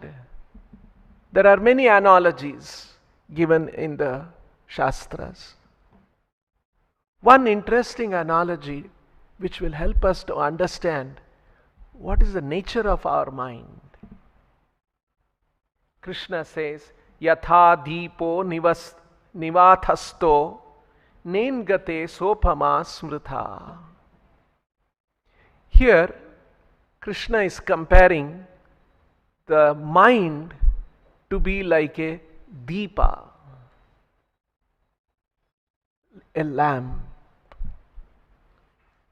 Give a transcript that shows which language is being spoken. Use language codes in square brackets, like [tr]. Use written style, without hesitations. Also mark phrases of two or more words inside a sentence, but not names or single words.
[en] There are many analogies given in the Shastras. One interesting analogy which will help us to understand what is the nature of our mind. Krishna says, [sa] Yatha deepo nivathasto nengate sopama smrutha. [en] Here, Krishna is comparing the mind to be like a deepa, a lamp.